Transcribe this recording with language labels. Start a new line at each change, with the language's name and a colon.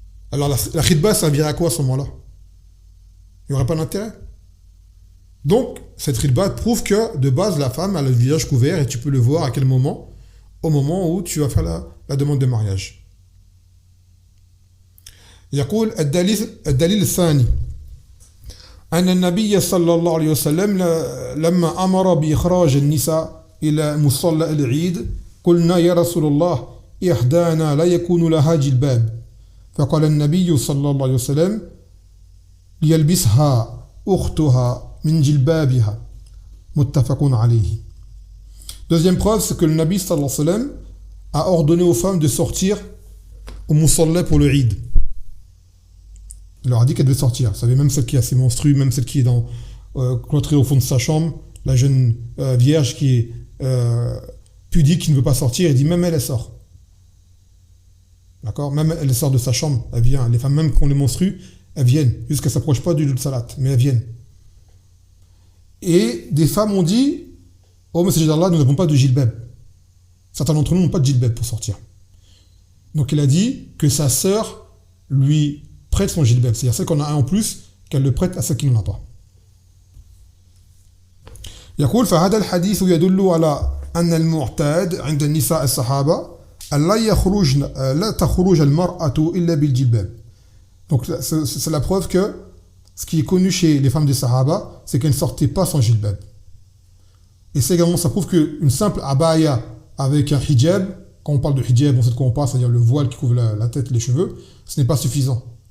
French: Alors la khidba servirait à quoi à ce moment-là? Il n'y aurait pas d'intérêt. Donc, cette khidba prouve que, de base, la femme a le visage couvert et tu peux le voir à quel moment? Au moment où tu vas faire la demande de mariage.
Arabic: يقول الدليل الثاني أن النبي صلى الله عليه وسلم لما أمر بإخراج النساء إلى مصلى العيد قلنا يا رسول الله إحدانا لا يكون لها جلباب فقال النبي صلى الله عليه وسلم ليلبسها أختها من جلبابها متفق عليه.
French: Deuxième preuve, c'est que le Nabi sallallahu alayhi wa sallam a ordonné aux femmes de sortir au musalla pour le Eid. Il leur a dit qu'elles devaient sortir. Vous savez, même celle qui a ses menstrues, même celle qui est cloîtrée au fond de sa chambre, la jeune vierge qui est pudique, qui ne veut pas sortir, il dit même elle sort. D'accord? Même elle sort de sa chambre, elle vient. Les femmes, même qui ont les menstrues, elles viennent. Juste qu'elles ne s'approchent pas du lieu de salat, mais elles viennent. Et des femmes ont dit, oh, messager d'Allah, nous n'avons pas de jilbab. Certains d'entre nous n'ont pas de jilbab pour sortir. Donc il a dit que sa sœur lui prête son jilbab. C'est-à-dire celle qu'on a un en plus, qu'elle le prête à celle qui n'en a pas.
Arabic: يقول فهذا الحديث يدل على أن المعتاد عند النساء الصحابة لا تخرج المرأة إلا بالجلباب.
French: Donc c'est la preuve que ce qui est connu chez les femmes des Sahaba, c'est qu'elles ne sortaient pas sans jilbab. Et c'est également, ça prouve qu'une simple abaya avec un hijab, quand on parle de hijab, on sait de quoi on parle, c'est-à-dire le voile qui couvre la tête et les cheveux, ce n'est pas suffisant.